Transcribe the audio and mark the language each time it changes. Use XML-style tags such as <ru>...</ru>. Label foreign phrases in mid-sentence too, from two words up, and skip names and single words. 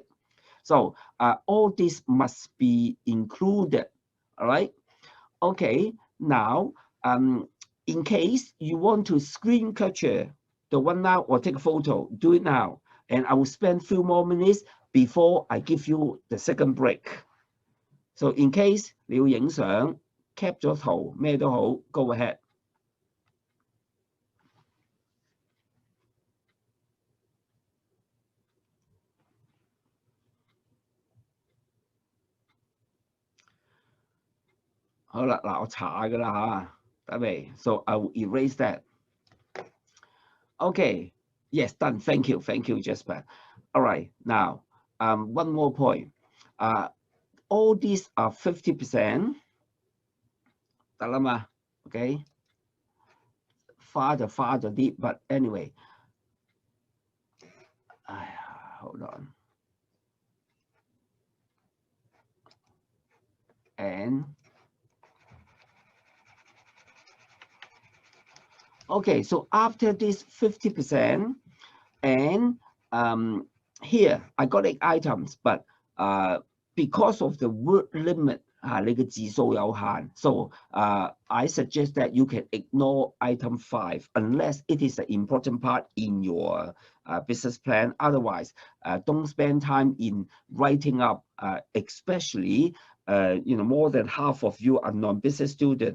<en>So all this must be included, all right? Okay, now, in case you want to screen capture the one now or take a photo, do it now. And I will spend a few more minutes before I give you the second break. So in case</en> <yue>你要影相， cap 咗圖咩都好</yue> <en>，go ahead。</en> <yue>好啦，嗱我查㗎啦嚇，得未 ？</yue> <en>So I will erase that. Okay, yes, done. Thank you, Jasper. All right, now, one more point. All these are 50%.</en> <yue>得啦嘛 ，OK？ 花就啲 ，</yue> <en>but anyway，哎呀 ，hold on。And okay, so after this 50%, and here I got 8 items, but because of the word limit,</en> <yue>你嘅字數有限,</yue> <en>so I suggest that you can ignore item 5 unless it is an important part in your business plan. Otherwise, don't spend time in writing up, especially more than half of you are non-business student.</en>